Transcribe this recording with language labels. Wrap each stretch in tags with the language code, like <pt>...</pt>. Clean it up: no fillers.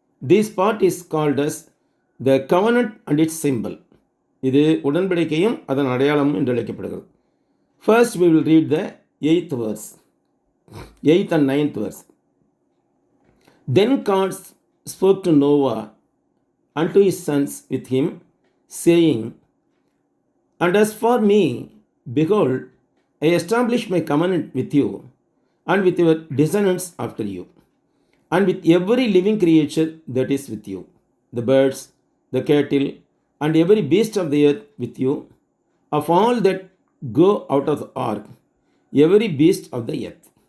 <en>This part is called as the covenant and its symbol.</en> <ta>இது உடன்படிக்கையும் அதன் அடையாளமும் என்று அழைக்கப்படுகிறது.</ta> <en>First we will read the 8th verse, 8th and 9th verse. Then God spoke to Noah and to his sons with him, saying, "And as for me, behold, I establish my covenant with you and with your descendants after you, and with every living creature that is with you, the birds, the cattle, and every beast of the earth with you, of all that go out of the ark, every beast of the earth."</en>